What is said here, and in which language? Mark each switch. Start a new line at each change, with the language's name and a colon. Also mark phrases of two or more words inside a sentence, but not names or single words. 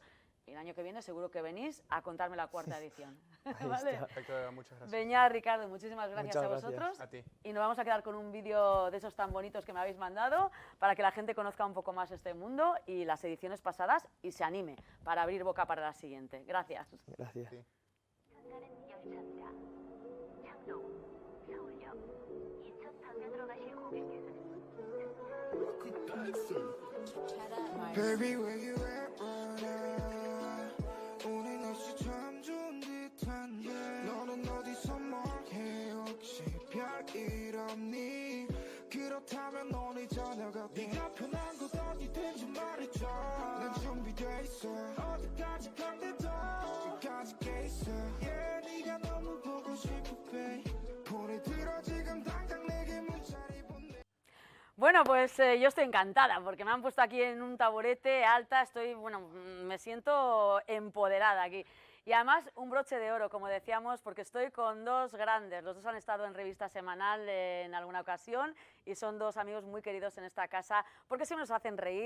Spanish: Y el año que viene seguro que venís a contarme la 4ª edición. ¿Vale? Perfecto, muchas gracias. Beñat, Ricardo, muchísimas gracias a vosotros. Gracias. A ti. Y nos vamos a quedar con un vídeo de esos tan bonitos que me habéis mandado para que la gente conozca un poco más este mundo y las ediciones pasadas y se anime para abrir boca para la siguiente. Gracias. Gracias. Sí.
English: Baby, where you at right now?
Korean: 오늘 날씨 참 좋은 듯한데 너는 어디서 뭘 해? 혹시 별일 없니? 그렇다면 오늘 저녁 어때? 네가 편한 곳 어디든지 말해줘. 난 준비돼 있어. 어디까지 간대도 끝까지 깨 있어. Yeah, 네가 너무 보고 싶어, babe. 폰에 들어 지금 당장 내게 문자를 보내.
Spanish: Bueno, pues yo estoy encantada porque me han puesto aquí en un taburete alta, me siento empoderada aquí. Y además un broche de oro, como decíamos, porque estoy con dos grandes. Los dos han estado en Revista Semanal en alguna ocasión y son dos amigos muy queridos en esta casa porque siempre nos hacen reír.